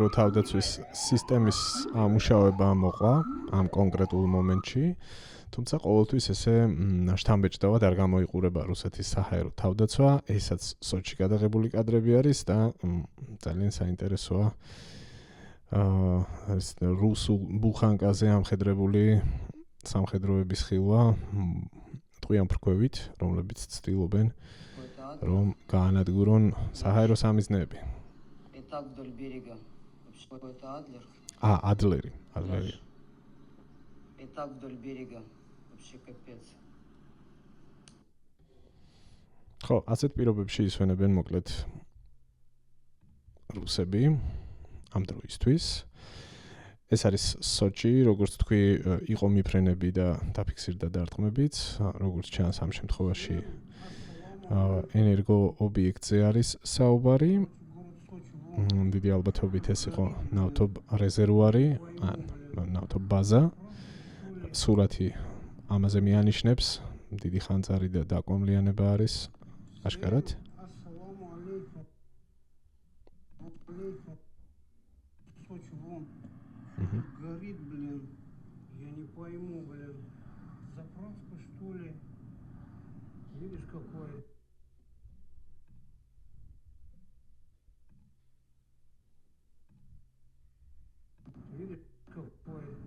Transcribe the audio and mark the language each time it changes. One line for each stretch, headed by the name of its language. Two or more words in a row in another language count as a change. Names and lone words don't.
Georgian: თავდაცვის სისტემის მუშაობა მოყვა ამ კონკრეტულ მომენტში, თუმცა ყოველთვის ესე შთამბეჭდავად არ გამოიყურება რუსეთის საჰაერო თავდაცვა, ესაც სოჭში გადაღებული კადრები არის და ძალიან საინტერესოა ეს რუსულ ბუხანკაზე ამხედრებული სამხედროების ხილვა ტყვიან ფრქვევით, რომლებიც ცდილობენ რომ გაანადგურონ საჰაერო სამიზნეები.
Russian: Так вдоль берега. Это Адлер. Адлери. И так вдоль берега. Вообще капец.
Georgian: ხო, ასეთ პირობებში ისვენებენ მოკლედ რუსები ამ დროისთვის. ეს არის სოჭი, როგორც თქვი, იყო მიფრენები და დაფიქსირდა დარტყმებიც, როგორც ჩანს ამ შემთხვევაში ენერგო ობიექტზე არის საუბარი. დიდი ალბათობით ეს იყო ნავთობ რეზერვუარი, ან ნავთობ ბაზა. სურათი ამაზე მიანიშნებს, დიდი ხანძარი და დაკვამლიანება არის აშკარად.
Russian: Горит, блин. Я не пойму, блин. Заправка, что ли? Видишь, какой? Видишь, какой?